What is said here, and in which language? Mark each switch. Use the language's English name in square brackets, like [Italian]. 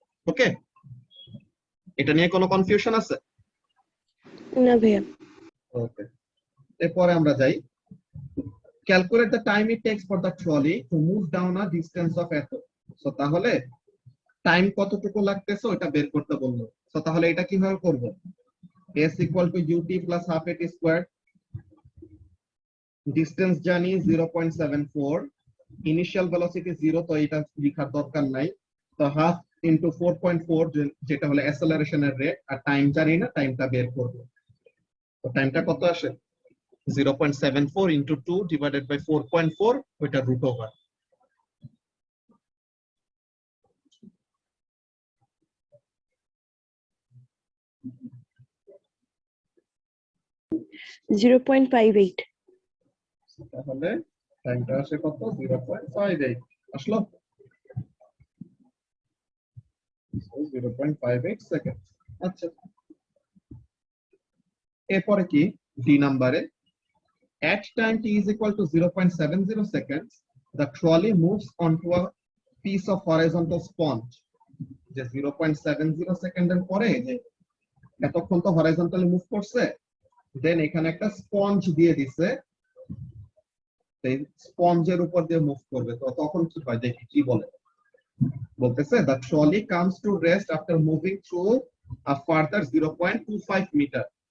[Bangla] ওকে, এটা নিয়ে কোনো কনফিউশন আছে? না ভাইয়া। ওকে, এরপরে আমরা যাই। [English] Calculate the time it takes for the trolley to move down a distance of এত। [Bangla] সো তাহলে টাইম কতটুকু লাগতেছে ওটা বের করতে বললো। সো তাহলে এটা কিভাবে করব? s equal to ut plus half at squared, distance জানি 0.74, ইনিশিয়াল ভেলোসিটি 0, তো এটা লেখার দরকার নাই। তো হাফ ইনটু 4.4 যেটা হলো অ্যাসেলারেশনের রেট, আর টাইম জানি না, টাইমটা বের করব। তো টাইমটা কত আসে? 0.74 ইনটু 2 ডিভাইডেড বাই 4.4, ওইটা রুট ওভার। জিরো 0.58। তাহলে টাইমটা আসে কত? 0.58 আসলো। 0.58 সেকেন্ড। আচ্ছা, এরপরে কি? ডি নাম্বারে [English] at time t is equal to 0.70 seconds, the trolley moves onto a piece of horizontal sponge. [Bangla] যে 0.70 সেকেন্ডের পরে যে এতক্ষণ তো হরাইজন্টালি মুভ করছে, দেন এখানে একটা স্পঞ্জ দিয়ে দিছে, এই স্পঞ্জের উপর দিয়ে মুভ করবে। তো তখন কি হয় দেখি কি বলে। বলতেছে [English] the trolley comes to rest after moving through a further 0.25 meter.